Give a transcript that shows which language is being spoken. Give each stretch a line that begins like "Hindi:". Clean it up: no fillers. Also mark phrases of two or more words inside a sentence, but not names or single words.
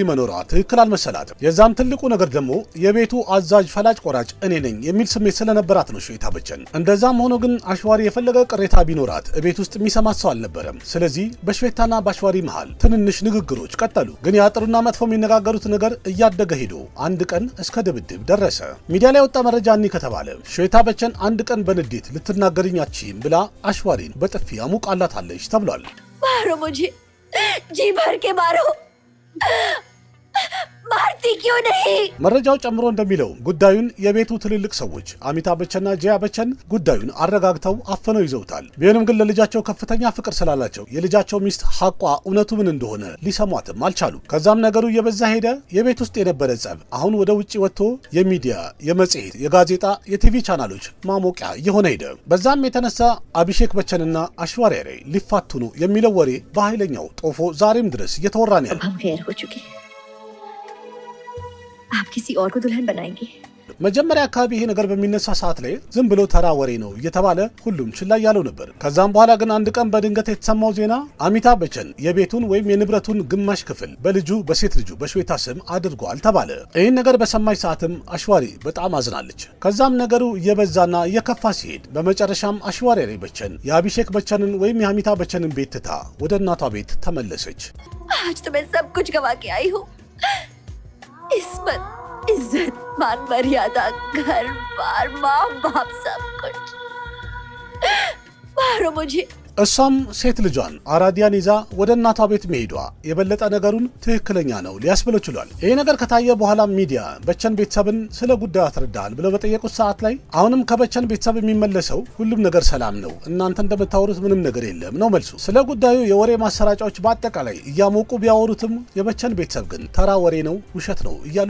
Amharic: መኖሯ ትክክል አልመሰላትም። የዛም ትልቁ ነገር ደግሞ የቤቱ አዛዥ ፈላጭ ቆራጭ እኔ ነኝ የሚል ስሜት ስለነበራት ነው ಶ್ವೇತಾ በቸን። እንደዛም ሆኖ ግን አሽዋሪ የፈለገ ቅሬታ ቢኖራት ቤት ውስጥ የሚሰማት ሰው አልነበረም። ስለዚህ በಶ್ವೇታና በአሽዋሪ መሃል ትንንሽ ንግግሮች ቀጠሉ። ግን የአጥሩና መጥፎ የሚነጋገሩት ነገር እያደገ ሄዶ አንድ ቀን እስከ ድብድብ ደረሰ። ሚዲያ ላይ ወጣ መረጃ እኒ ከተባለ ಶ್ವೇತಾ በቸን አንድ ቀን በንዴት ልትናገርኝ አትችይም ብላ አሽዋሪን በጥፊ አሙቃላታለች ተብሏል።
Hindi: मारो मुझे, जी भर के मारो, मारती क्यों नहीं?
Amharic: መረጃው ጨምሮ እንደሚለው ጉዳዩን የቤቱ ትልልቅ ሰዎች አሚታብ በቸንና ጂያ በቸን ጉዳዩን አረጋግተው አፈነው ይዘውታል። ቢሆንም ግን ለልጃቸው ከፍተኛ ፍቅር ስላላቸው የልጃቸው ሚስት ሐቋ እውነቱ ምን እንደሆነ ሊሰሟትም አልቻሉም። ከዛም ነገሩ እየበዛ ሄደ። የቤት ውስጥ የነበረ ጸብ አሁን ወደ ውጪ ወጥቶ የሚዲያ፣ የመጽሔት፣ የጋዜጣ፣ የቲቪ ቻናሎች ማሞቂያ የሆነ ሄደ። በዛም የተነሳ አቢሼክ በቸንና አሽዋሪ ላይ ሊፋቱ ነው የሚለው ወሬ በኃይለኛው ጦፎ ዛሬም ድረስ እየተወራ ነው ያለው።
Hindi: हम गैर हो चुके, आप किसी और को दुल्हन बनाएंगे?
Amharic: መጀመሪያ አካባቢ ይሄ ነገር በሚነሳ ሰዓት ላይ ዝም ብሎ ተራ ወሬ ነው እየተባለ ሁሉም ችላ ያለው ነበር። ከዛም በኋላ ግን አንድ ቀን በድንገት የተሰማው ዜና አሚታብ በቸን የቤቱን ወይም የንብረቱን ግማሽ ክፍል በሴት ልጁ በಶ್ವೇತಾ ስም አድርጓል ተባለ። ይህን ነገር በሰማች ሰዓትም አሽዋሪ በጣም አዝናለች። ከዛም ነገሩ እየበዛና እየከፋ ሲሄድ በመጨረሻም አሽዋሪ በቸን የአቢሼክ በቸንን ወይም የአሚታብ በቸንን ቤት ትታ ወደ እናቷ ቤት ተመለሰች።
Hindi: आज तो मैं सब कुछ गवा के आई हूँ, इस्मत, इज्जत, मान मर्यादा, घर बार, माँ बाप, सब कुछ। मारो मुझे।
Amharic: እሷም ሴት ልጇን አራዲያን ይዛ ወደ እናቷ ቤት መሄዷ የበለጠ ነገሩን ትክክለኛ ነው ሊያስብለው ችሏል። ይሄ ነገር ከታየ በኋላ ሚዲያ በቸን ቤተሰብን ስለ ጉዳዩ አስረዳል ብለው በጠየቁት ሰዓት ላይ አሁንም ከበቸን ቤተሰብ የሚመለሰው ሁሉም ነገር ሰላም ነው፣ እናንተ እንደምታወሩት ምንም ነገር የለም ነው መልሱ። ስለ ጉዳዩ የወሬ ማሰራጫዎች በአጠቃላይ እያሞቁ ቢያወሩትም የበቸን ቤተሰብ ግን ተራ ወሬ ነው፣ ውሸት ነው እያሉ